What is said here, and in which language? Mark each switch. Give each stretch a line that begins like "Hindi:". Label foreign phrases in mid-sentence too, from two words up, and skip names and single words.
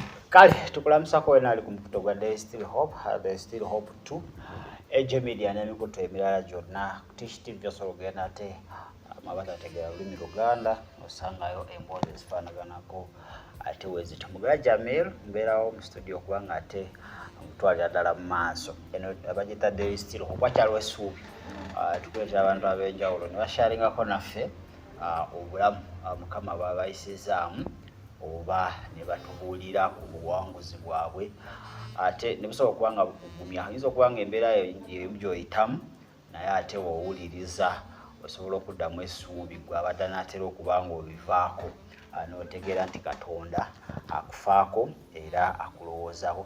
Ganda: Kale tukulamusako wena ali ku mukuto gwa There is Still Hope, There is Still Hope 2 AJ Media n'emikuto emirala gyonna kutishiti byosolo genda ate amabata tegera olulimi Luganda osangayo emboozi ezifaanaganako ate wezitumugala Jamil mbeerawo mu studio kubanga ate mutwalira ddala mu maaso eno abagita There is Still Hope wakyaliwo essuubi tukuleetera abantu ab'enjawulo ne basharingako naffe obulamu Mukama bw'abayisizaamu oba ne batubuulira ku buwanguzi bwabwe ate ne busobola okuba nga bukugumya ayinza okuba nga embeera y'emu gy'oyitamu naye ate woowuliriza osobola okuddamu essuubi gwe abadde anaatera okuba nga obivaako n'otegeera nti Katonda akufaako era akulowoozaako.